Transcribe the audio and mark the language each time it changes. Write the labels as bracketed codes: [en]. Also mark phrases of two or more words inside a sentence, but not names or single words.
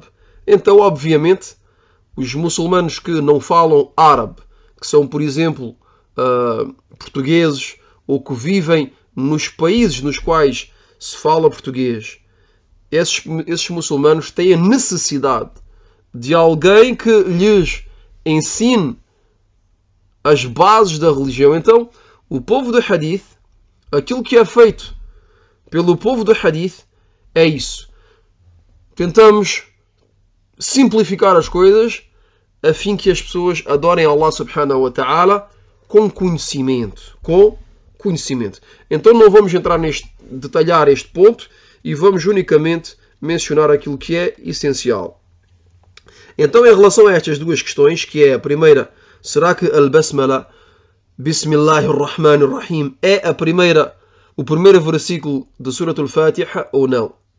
[pt] Então, obviamente, os muçulmanos que não falam árabe, que são, por exemplo, portugueses, ou que vivem nos países nos quais se fala português, esses muçulmanos têm a necessidade de alguém que lhes ensine as bases da religião. Então, o povo do Hadith, aquilo que é feito pelo povo do Hadith é isso. Tentamos simplificar as coisas a fim que as pessoas adorem Allah [ar] سبحانه وتعالى [pt] com conhecimento. Então não vamos detalhar este ponto e vamos unicamente mencionar aquilo que é essencial. Então, em relação a estas duas questões, que é a primeira, será que Al-Basmala, Bismillahirrahmanirrahim, é o primeiro versículo de Surat Al-Fatiha ou não?